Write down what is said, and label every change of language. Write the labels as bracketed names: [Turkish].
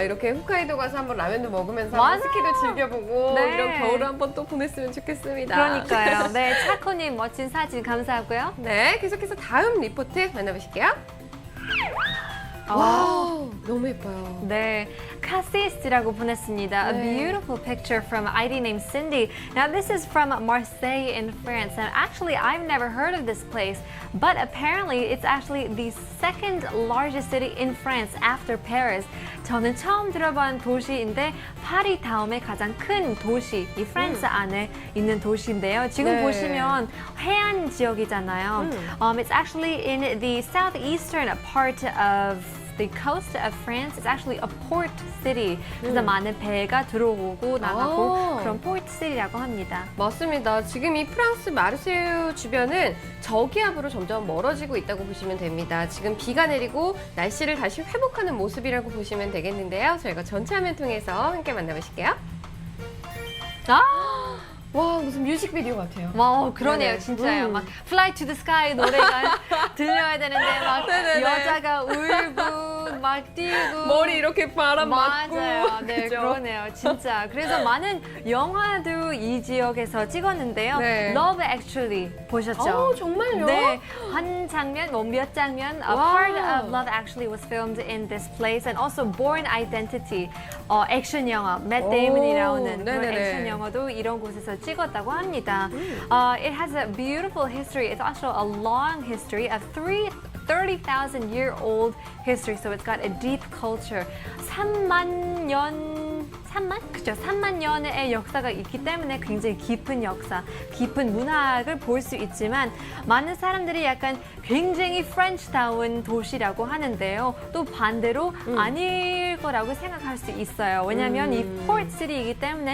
[Korean] 이렇게 홋카이도 가서 한번 라면도 먹으면서 맞아요. 한번 스키도 즐겨보고 네. 이런 겨울을 한번 또 보냈으면 좋겠습니다. 그러니까요. 네, 차코님 멋진 사진 감사하고요. 네, 계속해서 다음 리포트 만나보실게요. 와우, 너무 예뻐요. 네, 카시스라고 보냈습니다. 네. [English] A beautiful picture from ID named Cindy. Now this is from Marseille in France. And actually, I've never heard of this place, but apparently it's actually the second largest city in France after Paris. [Korean] 저는 처음 들어본 도시인데 파리 다음에 가장 큰 도시, 이 프랑스 안에 있는 도시인데요. 지금 네. 보시면 해안 지역이잖아요. [English] It's actually in the southeastern part of the coast of France. It's actually a port city. [Korean] 그래서 많은 배가 들어오고 나가고 아. 그런 port city라고 합니다. 맞습니다. 지금 이 프랑스 마르세유 주변은 저기압으로 점점 멀어지고 있다고 보시면 됩니다. 지금 비가 내리고 날씨를 다시 회복하는 모습이라고 보시면 되겠는데요. 저희가 전체 화면 통해서 함께 만나보실게요. 와, 무슨 뮤직비디오 같아요. 와, 그러네요, 네네. 진짜요. 막 Fly to the Sky 노래가 들려야 되는데 막 네네네. 여자가 울고 막 뛰고 머리 이렇게 바람 맞고. 맞아요. 네, 그죠? 그러네요. 진짜. 그래서 많은 영화도 이 지역에서 찍었는데요. 네. Love Actually 보셨죠? 정말요? 네, 한 장면, 몇 장면, a 와우. [English] part of Love Actually was filmed in this place, and also Born Identity, [Korean] 액션 영화, [English] Matt Damon [Korean] 이 나오는 그런 네네네. 액션 영화도 이런 곳에서 찍었다고 합니다. [English] It has a beautiful history. It's also a long history of 30,000-year-old history, so it's got a deep culture. [Korean] 3만 그죠? 3만 년의 역사가 있기 때문에 굉장히 깊은 역사, 깊은 문학을 볼 수 있지만 많은 사람들이 약간 굉장히 프렌치다운 도시라고 하는데요. 또 반대로 아닐 거라고 생각할 수 있어요. 왜냐하면 이 포트시티이기 때문에